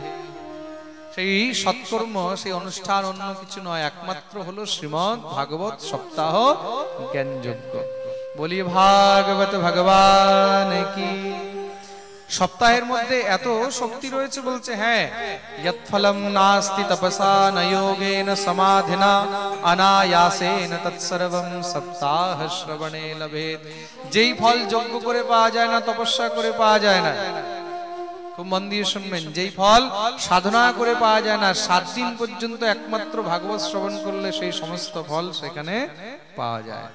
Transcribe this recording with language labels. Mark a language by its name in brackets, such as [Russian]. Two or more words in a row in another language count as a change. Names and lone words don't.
[Bangla] সেই সৎকর্ম, সেই অনুষ্ঠান অন্য কিছু নয়, একমাত্র হলো শ্রীমদ্ ভাগবত সপ্তাহ জ্ঞান যজ্ঞ। বলি ভাগবত ভগবান কি। সপ্তাহের মধ্যে এত শক্তি রয়েছে, বলছে হ্যাঁ, [Sanskrit] যৎ ফলম নাস্তি তপসা ন যোগেন সমাধিনা অনায়াসেন তৎসর্বং সপ্তাহ শ্রবণে লভেত। [Bangla] যেই ফল যজ্ঞ করে পাওয়া যায় না, তপস্যা করে পাওয়া যায় না, খুব মন দিয়ে শুনবেন, যেই ফল সাধনা করে পাওয়া যায় না, 7 দিন পর্যন্ত একমাত্র ভাগবত শ্রবণ করলে সেই সমস্ত ফল সেখানে পাওয়া যায়।